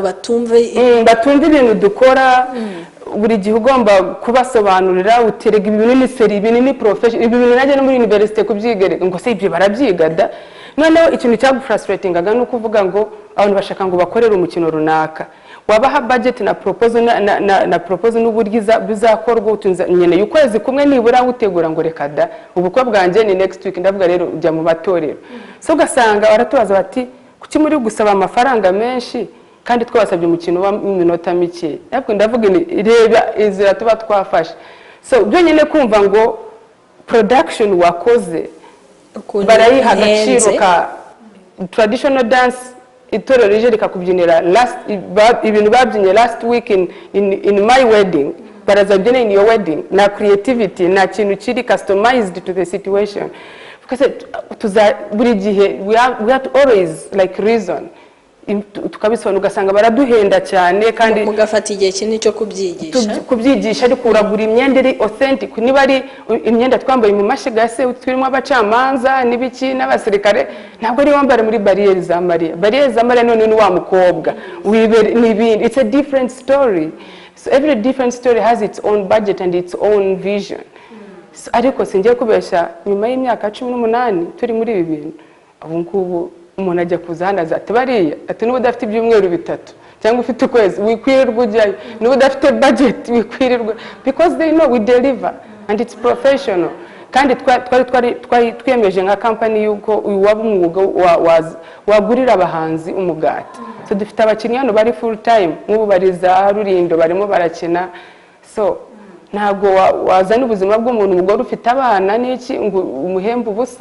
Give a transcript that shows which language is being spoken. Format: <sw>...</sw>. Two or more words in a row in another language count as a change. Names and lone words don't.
<rw>batumva ibintu dukora buri gihe ugomba kubasobanurira uterega ibintu ni seri ibintu ni profession ibintu najya no muri university kubyigereka ngo se ibyo barabyigada noneho ikintu cyagufrustratingaga no kuvuga ngo abantu bashaka ngo bakorere umukino runaka wabaha budget na proposal n'uburyo bizakorwa utunza nyene y'ukwezi kumwe nibura utegura ngo reka da ubukwe bwanje ni</rw> <en>next week</en> <rw>ndavuga rero ujya mu batorero so ugasanga baratubaza bati kuki muri gusaba amafaranga menshi kandi twabasabye umukino w'iminota mike ariko ndavuga ni reba inzira tuba twafashe so byo nyine kumva ngo production wakoze barayiha agaciro ka</rw> <en>traditional dance</en> <rw>itorero rije rikakubyinira ibintu babyinye</rw> <en>last week in my wedding</en> <rw>barazabyina</rw> <en>in your wedding,</en> <rw>na creativity, na kintu kiri</rw> <en>customized to the situation.</en> <rw>Because buri gihe</rw> <en>we have to always like reason</en> <rw>tukabisobanura, ugasanga baraduhenda cyane kandi mugafata igihe kinini cyo kubyigisha ariko uragura imyenda iri authentic. Niba ari imyenda twambaye mu mashiga se turimo abacamanza n'ibiki n'abasirikare, ntabwo ari wambara muri barriere za Maria none ni wa mukobwa n'ibindi.</rw> <en>It's a different story. So every different story has its own budget and its own vision.</en> <rw>So ariko singiye kubesha, nyuma y'imyaka 18 turi muri ibi bintu, ubu ngubu umuntu ajya kuzana ati bariya ati n'ubu udafite ibyumweru 3 cyangwa ufite ukwezi wikwirirwa ujyayo, n'ubu udafite budget wikwirirwa,</rw> <en>because they know we deliver and it's professional.</en> <rw>Kandi twari twiyemeje nka company yuko uyu waba umwuga wagurira abahanzi umugati. So dufite abakinnyi hano bari</rw> <en>full time,</en> <rw>nk'ubu bari za Rurindo barimo barakina. So ntabwo wazana ubuzima bw'umuntu umugore ufite abana n'iki ngo umuhembe ubusa.</rw>